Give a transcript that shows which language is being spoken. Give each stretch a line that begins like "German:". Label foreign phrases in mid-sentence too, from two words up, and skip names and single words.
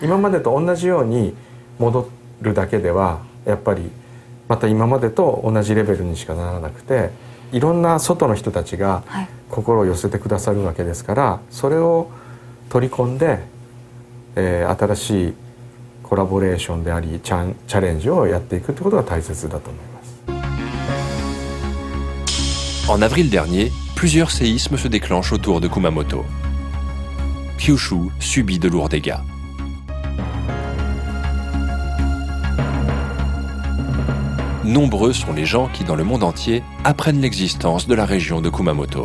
Japanese: 今までと同じように戻るだけではやっぱりまた今までと同じレベルにしかならなくて、いろんな外の人たちが心を寄せてくださるわけですから、それを取り込んで、新しいコラボレーションでありチャレンジをやっていくってことが大切だと思います。
French: En avril dernier, plusieurs séismes se déclenchent autour de Kumamoto. Kyushu subit de lourds dégâts. Nombreux sont les gens qui, dans le monde entier, apprennent l'existence de la région de Kumamoto.